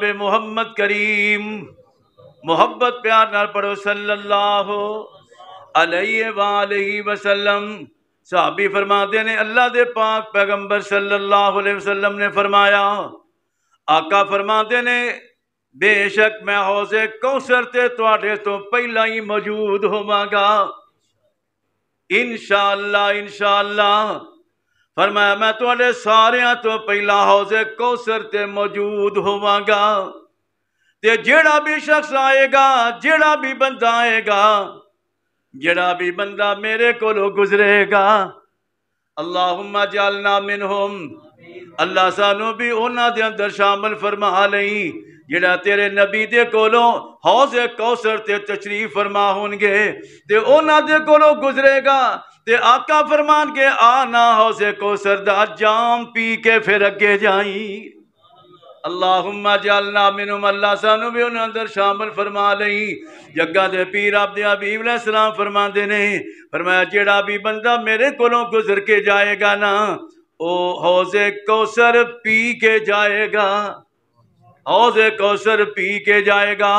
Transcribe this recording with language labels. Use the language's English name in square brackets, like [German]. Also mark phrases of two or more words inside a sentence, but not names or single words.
[Punjabi] محمد کریم، محبت پیار نال پڑھو [Arabic] صلی اللہ علیہ وآلہ وسلم، [Punjabi] صحابی فرماتے ہیں اللہ دے پاک پیغمبر [Arabic] صلی اللہ علیہ وسلم [Punjabi] نے فرمایا، آقا فرماتے ہیں بے شک میں حوض کوثر تے تواڈے تو پہلا ہی موجود ہوواں گا، انشاءاللہ انشاءاللہ، فرمایا میں تواڈے ساریاں تو پہلا حوض کوثر تے موجود ہوواں گا۔ تے جیڑا بھی شخص آئے گا، جیڑا بھی بندہ آئے گا، جیڑا بھی بندہ میرے کولو گزرے گا، [Arabic] اللہم جعلنا منہم، [Punjabi] اللہ سانو بھی اونا دے اندر شامل فرما لئی جڑا تیرے نبی دے کولو حوض کوثر تے تشریف فرما ہونگے تے اونا دے کولو گزرے گا تے آقا فرمان کے آنا حوض کوثر دا جام پی کے پھر اگے جائیں۔ [Arabic] اللہم جعلنا منہم، [Punjabi] اللہ سانو بھی انہوں اندر شامل فرما لئی۔ جگہ دے پیر عبد حبیب [Arabic] علیہ السلام [Punjabi] فرما دینے، فرمایا جیڑا بھی بندہ میرے کولوں گزر کے جائے گا نا او حوض کوثر پی کے جائے گا، حوض کوثر پی کے جائے گا۔